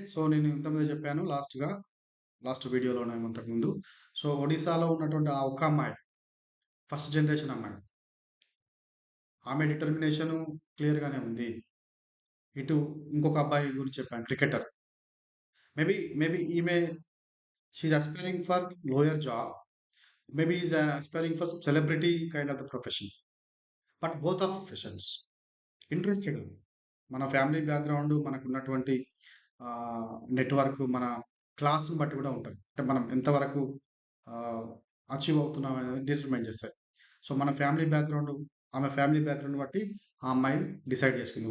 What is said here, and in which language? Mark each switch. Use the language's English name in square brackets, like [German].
[Telugu] So, నేను ఇంతకుముందే చెప్పాను లాస్ట్ వీడియోలోనే ఇంతకుముందు. సో, ఒడిస్సాలో ఉన్నటువంటి ఆ ఒక్క అమ్మాయి, ఫస్ట్ జనరేషన్ అమ్మాయి. ఆమె డిటర్మినేషను క్లియర్‌గానే ఉంది. ఇటు ఇంకొక అబ్బాయి గురించి చెప్పాను క్రికెటర్. మేబీ ఈమె [English] She's aspiring for lower job. Maybe he's aspiring for some celebrity kind of the profession. But both are professions. Interested. [Telugu] మన ఫ్యామిలీ బ్యాక్‌గ్రౌండ్, మనకున్నటువంటి నెట్‌వర్క్, మన క్లాస్‌ని బట్టి గూడా ఉంటది. అంటే మనం ఎంతవరకు ఆహ్, అచీవ్ అవుతున్నాం అనేది డిటర్మైన్ చేస్తది. సో, మన ఫ్యామిలీ బ్యాక్‌గ్రౌండ్, ఆమె ఫ్యామిలీ బ్యాక్‌గ్రౌండ్ బట్టి ఆ అమ్మాయి డిసైడ్ చేసుకుంది.